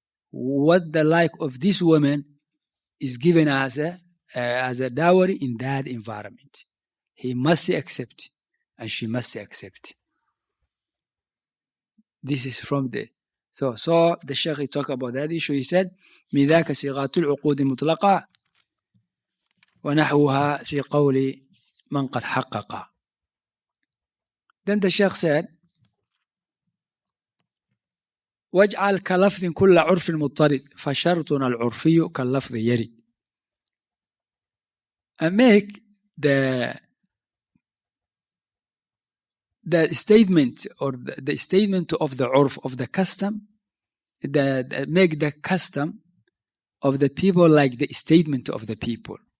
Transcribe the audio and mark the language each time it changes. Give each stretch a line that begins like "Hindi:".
English: What the like of this woman is given as a dowry in that environment. He must accept and she must accept. This is from the... So the Shaykh talked about that issue. He said,
Arabic: من ذاك صيغات العقود المطلقة ونحوها في قول من قد حقق.
English: Then the Shaykh said,
Arabic: واجعل كلفظ كل عرف مضطرد فشرطنا العرفي كاللفظ يرد.
English: And make the statement or the statement of the urf, of the custom, make the custom of the people like the statement of the people.